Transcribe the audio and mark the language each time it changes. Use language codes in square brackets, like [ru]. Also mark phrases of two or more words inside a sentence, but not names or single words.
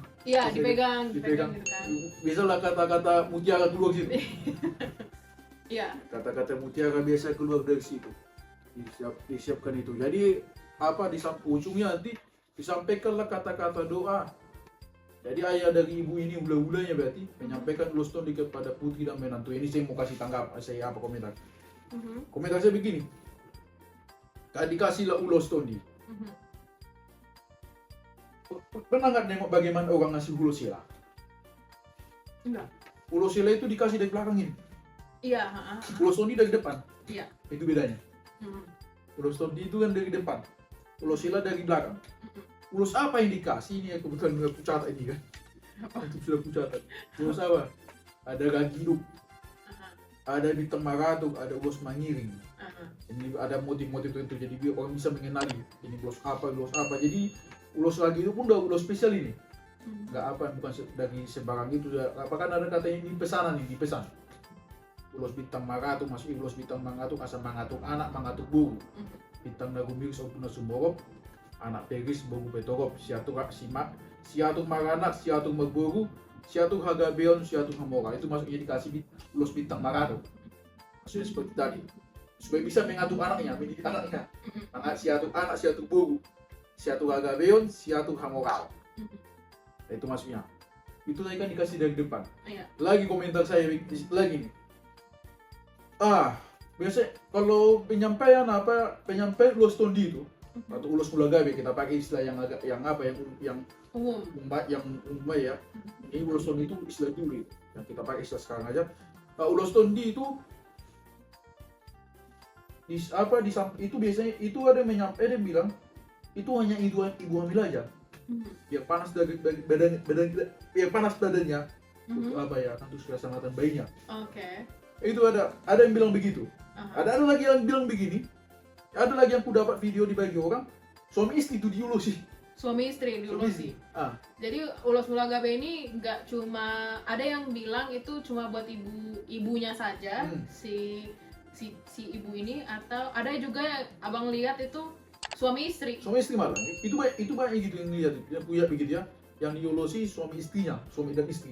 [id] Iya, dipegang gitu kan. Biasalah kata-kata mutiara keluar situ. Iya. Kata-kata mutiara biasa keluar dari situ. Disiapkan itu. Jadi di ujungnya nanti disampaikanlah kata-kata doa. Jadi ayah dari ibu ini hula-hulanya berarti menyampaikan ulos tondi kepada putri dan menantu. Ini saya mau kasih komentar. Komentar saya begini. Dikasihlah ulos tondi. Pernah nggak nengok bagaimana orang ngasih hulosila? Enggak. Hulosila itu dikasih dari belakang ini. Iya. Ulos tondi dari depan. Iya. Itu bedanya. Ulos tondi itu kan dari depan. Hulosila dari belakang. Ulos apa yang dikasih ini? Kebetulan aku catat ini kan. Itu sudah aku catat. Ulos apa? Ada gagiduk. Ada bintang maratuk. Ada ulos mangiring. Ini ada motif-motif itu. Jadi biar orang bisa mengenali ini ulos apa. Jadi ulos lagi itu pun udah ulos spesial ini. Bukan dari sembarang itu. Kan ada katanya ini pesanan ini, dipesan. Ulos bintang maratuk, maksudnya ulos bintang mangatuk, asal [bbc] mangatuk anak, mangatuk buru. Bintang nagumir saupuna sumborop, anak peris bogu petorop, siatuk maranak, siatuk magburu, siatuk hagabeon, siatuk hamora. [id] Itu maksudnya dikasih ulos bintang maratuk. Maksudnya seperti tadi. Supaya bisa mengatur anaknya, mendidik anaknya. [bbc] Siatuk anak, siatuk buru. Siatu hagabeon, siatu hamorao. [id] Itu maksudnya. Itu tadi kan dikasih dari depan. Lagi komentar saya lagi nih. Biasa kalau penyampaian ulos tondi itu atau ulos mula gabe kita pakai istilah yang umum ya. Ini ulos tondi itu istilah dulu yang kita pakai istilah sekarang aja. Ulos tondi itu itu biasanya itu ada yang bilang itu hanya ibu hamil aja. Biar panas badannya untuk untuk keselamatan bayinya. Oke. Itu ada yang bilang begitu. Ada lagi yang bilang begini. Ada lagi yang ku dapat video dibagi orang suami istri itu diulusi suami istri diulosi. Jadi ulos mulagabe ini nggak cuma, ada yang bilang itu cuma buat ibunya saja, si ibu ini, atau ada juga yang abang lihat itu suami istri. Suami istri malah. Itu banyak gitu yang lihat, yang punya begitu ya. Yang diulosi suami istrinya, suami dan istri.